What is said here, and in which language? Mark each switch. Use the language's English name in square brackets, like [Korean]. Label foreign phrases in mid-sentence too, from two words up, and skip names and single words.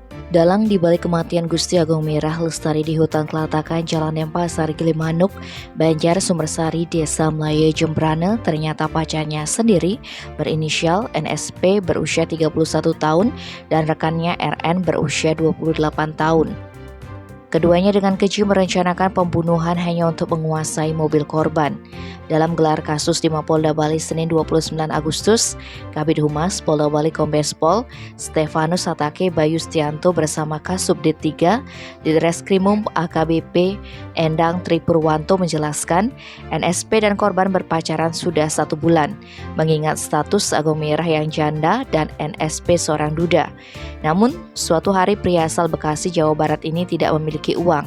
[Indonesian] Dalang dibalik kematian Gusti Agung Mirah Lestari di hutan Kelatakan Jalan Denpasar, Gilimanuk, Banjar, Sumbersari, Desa Melayu, Jembrana, ternyata pacarnya sendiri berinisial NSP berusia 31 tahun dan rekannya RN berusia 28 tahun. Keduanya dengan keji merencanakan pembunuhan hanya untuk menguasai mobil korban. Dalam gelar kasus di Mapolda Bali Senin 29 Agustus, Kabid Humas Polda Bali Kombes Pol Stefanus Satake Bayu Stianto bersama Kasubdit 3 di Reskrimum AKBP Endang Tripurwanto menjelaskan NSP dan korban berpacaran sudah 1 bulan, mengingat status Agung Mirah yang janda dan NSP seorang duda. Namun, suatu hari pria asal Bekasi, Jawa Barat ini tidak memiliki uang.